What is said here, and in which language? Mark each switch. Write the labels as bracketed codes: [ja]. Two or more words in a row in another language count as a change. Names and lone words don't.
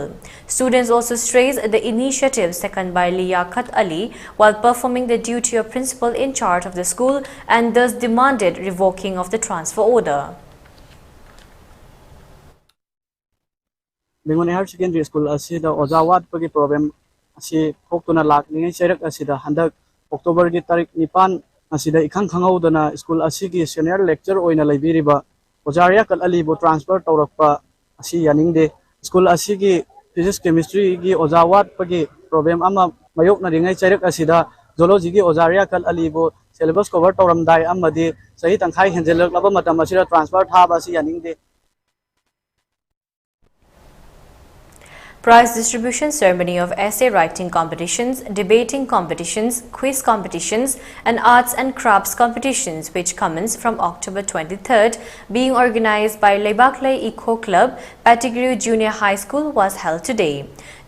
[en] Students also stressed the initiatives taken by Liaquat Ali while performing the duty of principal in charge of the school and thus demanded revoking of the transfer order. [mni] Bengun Higher Secondary School asida ojawat pagi problem asi thoktuna lakningai cherak asida handak October gi tarik 9 asida ikhang khangaudana school asigi [en] senior lecturer [mni] oina laibiriba ojaria kal ali bo transfer tawrakpa asi yaningde school asigi [en] physics chemistry [mni] gi ojawat pagi problem ama mayok na ringai cherak asida zoology gi ojaria kal ali bo [en] syllabus cover [mni] tawramdai amadi sahi tangkhai henjelak laba matam asida transfer thaba asi yaningde. [en] Prize distribution ceremony of essay writing competitions, debating competitions, quiz competitions and arts and crafts competitions which commence from October 23rd being organized by Lebakley Eco Club, Pettigrew Junior High School was held today.